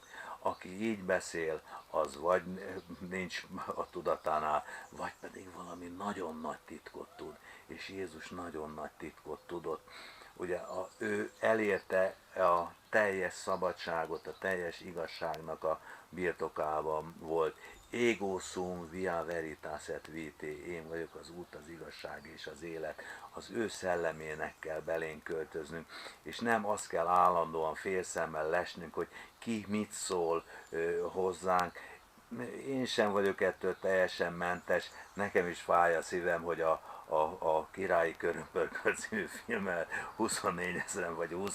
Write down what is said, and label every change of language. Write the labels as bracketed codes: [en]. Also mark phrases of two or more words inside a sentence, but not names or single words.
[hu] Aki így beszél, az vagy nincs a tudatánál, vagy pedig valami nagyon nagy titkot tud. És Jézus nagyon nagy titkot tudott. Ugye ő elérte a teljes szabadságot, a teljes igazságnak a birtokában volt. [la] Ego sum via veritas et vitae, [hu] én vagyok az út, az igazság és az élet. Az ő szellemének kell belénk költöznünk, és nem azt kell állandóan félszemmel lesnünk, hogy ki mit szól hozzánk. Én sem vagyok ettől teljesen mentes, nekem is fáj a szívem, hogy a Királyi Körömpörkölt című filmet 24 000 vagy